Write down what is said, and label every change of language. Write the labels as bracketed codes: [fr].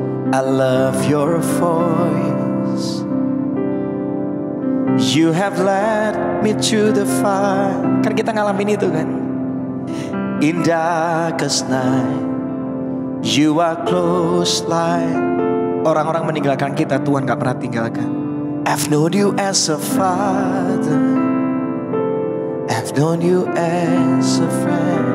[en] I love your voice. You have led me to the fire. [id] Kan kita ngalamin itu kan. [en] In darkest night, you are close like. [id] Orang-orang meninggalkan kita, Tuhan gak pernah tinggalkan. [en] I've known you as a father, I've known you as a friend.